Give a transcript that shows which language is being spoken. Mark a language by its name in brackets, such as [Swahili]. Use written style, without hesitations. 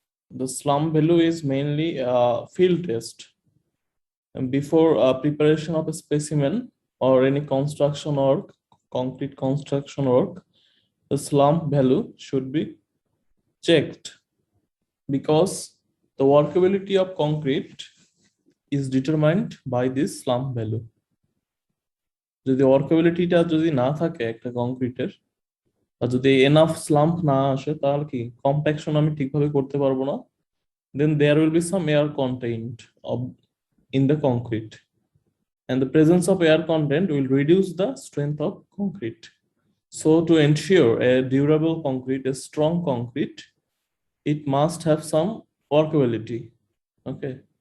[English] The slump value is mainly a field test. And before preparation of a specimen or any construction work, concrete construction work, the slump value should be checked because the workability of concrete is determined by this slump value. [Bangla] যদি ওয়ার্কেবিলিটিটা যদি না থাকে একটা কংক্রিটের, আর যদি enough স্লাম্প না আসে, তাহলে কি কম্প্যাকশন আমি ঠিকভাবে করতে পারবো না। [English] Then there will be some air contained of in the concrete, and the presence of air content will reduce the strength of concrete. So to ensure a durable concrete, a strong concrete, it must have some workability. Okay.